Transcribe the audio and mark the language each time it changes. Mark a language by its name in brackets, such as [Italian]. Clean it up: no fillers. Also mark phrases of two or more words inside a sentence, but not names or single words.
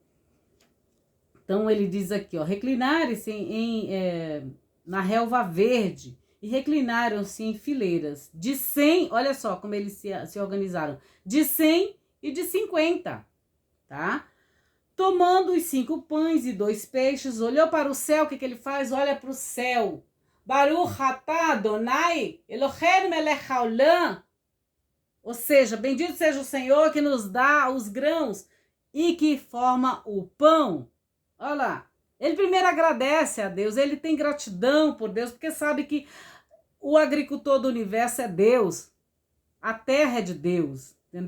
[Portuguese] Então, ele diz aqui, ó, reclinaram-se na relva verde e reclinaram-se em fileiras de 100, olha só como eles se organizaram, de 100 e de 50, tá? Tomando os 5 pães e 2 peixes, olhou para o céu, o que ele faz? Olha para o céu. [Hebrew] ברוך אתה אדוני אלוהינו מלך העולם. [Portuguese] Ou seja, bendito seja o Senhor que nos dá os grãos e que forma o pão. Olha lá. Ele primeiro agradece a Deus, ele tem gratidão por Deus, porque sabe que o agricultor do universo é Deus. A terra é de Deus. Entendeu?